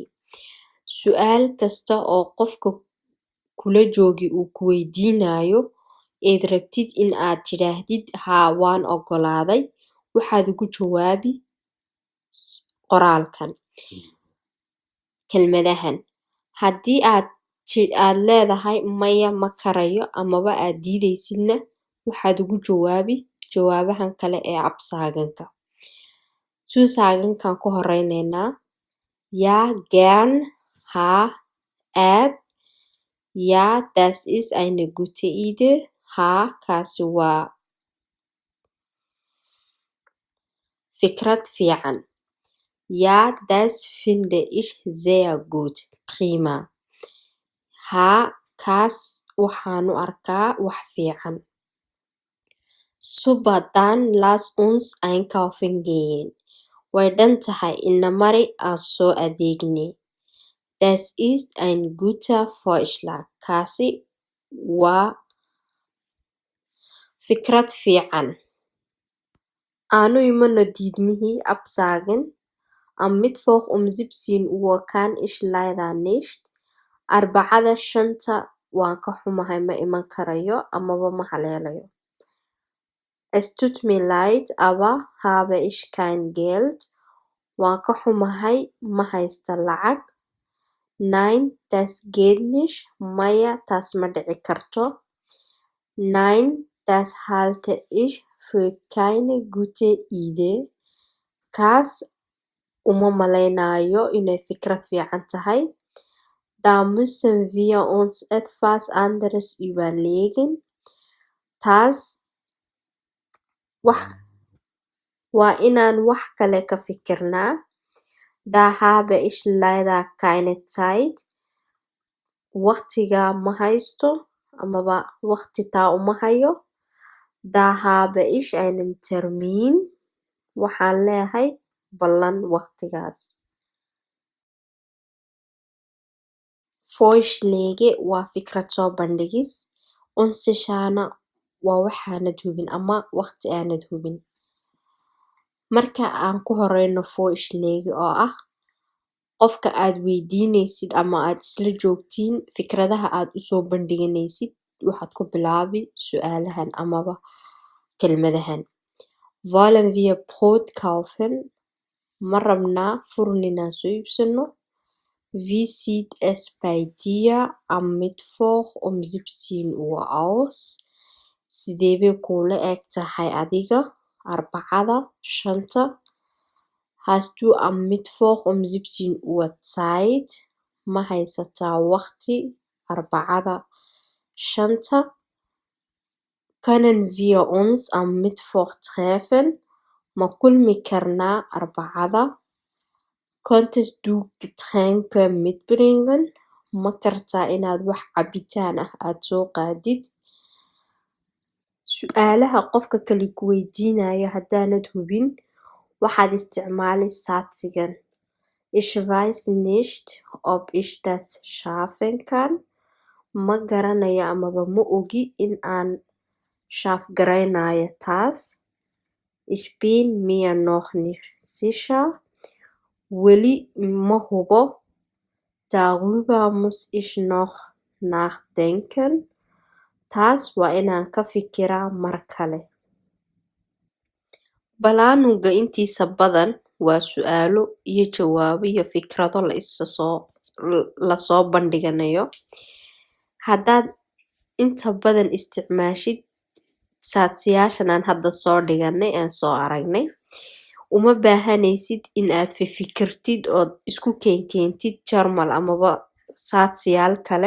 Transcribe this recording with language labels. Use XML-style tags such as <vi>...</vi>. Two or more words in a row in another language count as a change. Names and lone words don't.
<so>Su'aal kasta oo qofka kula joogi uu ku weydiinayo eed rabtid in aad tidhaahdid haa waan ogolaaday, waxaad ugu jawaabi qoraalkan kelmadahan. Haddii aad leedahay maya ma karayo amaba aad diidaysidna, waxaad ugu jawaabi jawaabahan kale ee Absagenka. Zusagenkaan ku horeynaynaa.</so> <de>Ja, gern.</de> <so>Haa, aad.</so> <de>Ja, das ist eine gute Idee.</de> <so>Haa, kaasi waa fikrad fiican.</so> <de>Ja, das finde ich sehr gut. Prima.</de> <so>Haa, kaas waxaan u arkaa wax fiican.</so> <de>Super, dann lass uns einkaufen gehen.</de> <so>Way dhan tahay ina mari aan soo adeegne.</so> <de>Das ist ein guter Vorschlag.</de> <so>Kaasi waa fikrad fiican. Aanu imano diidmihii absagen.</so> <de>Am Mittwoch um 17 Uhr kann ich leider nicht.</de> <so>Arbacada 5 waan ka xumahay ma iman karayo amaba ma haleelayo.</so> <de>Es tut mir leid, aber habe ich kein Geld.</de> <so>Waan ka xumahay ma haysta lacag.</so> <de>Nein, das geht nicht.</de> <so>Maya, taas ma dhici karto.</so> <de>Nein, das halte ich für keine gute Idee.</de> <so>Kaas uma malaynayo inay fikrad fiican tahay.</so> <de>Da müssen wir uns etwas anderes überlegen.</de> <so>Taas waa inaan wax kale ka fikirnaa.</so> <de>Da habe ich leider keine Zeit.</de> <so>Waqtiga ma haysto amaba waqti taa uma hayo.</so> <de>Da habe ich einen Termin.</de> <so>Waxaan leeyahay ballan waqtigaas. Vorschläge waa fikrad soo bandhigis. Unsichana waa waxaanad hubin ama waqti aanad hubin. Marka aan ku horeyno Vorschläge oo ah qofka aad weydiinaysid ama aad isla joogtiin fikradaha aad usoo bandhiganaysid waxaad ku bilaabi su'aalahan amaba kelmadahan.</so> <de>Wollen wir Brot kaufen?</de> <so>Ma rabnaa furun inaan soo iibsano.</so> <de>Wie sieht es bei dir am Mittwoch um 17 Uhr aus?</de> <so>Sidee bay kuula eg tahay adiga Arbacada 5?</so> <de>Hast du am Mittwoch um 17 Uhr Zeit?</de> <so>Ma haysataa waqti Arbacada 5?</so> <de>Können wir uns am Mittwoch treffen?</de> <so>Ma kulmi karnaa Arbacada?</so> <de>Konntest du Getränke mitbringen?</de> <so>Ma kartaa inaad wax cabitaan ah aad soo qaadid? Su'aalaha qofka kale ku weydiinayo haddaanad hubin waxaad isticmaali saadsigan.</so> <de>Ich weiß nicht, ob ich das schaffen kann.</de> <so>Ma garanayo amaba ma ogi in aan shaafgaraynayo taas.</so> <de>Ich bin mir noch nicht sicher.</de> <so>Weli ma hubo.</so> <de>Darüber muss ich noch nachdenken.</de> <so>Taas waa inaan ka fikiraa mar kale. Balaanuga intiisa badan waa su'aalo iyo jawaabo iyo fikrado lasoo bandhiganayo. Haddaad inta badan isticmaashid saadsiyaashan aan hadda soo dhiganay aan soo aragnay uma baahanaysid in aad fikirtid ood isku keentid jarmal amaba saadsiyaal kale.</so>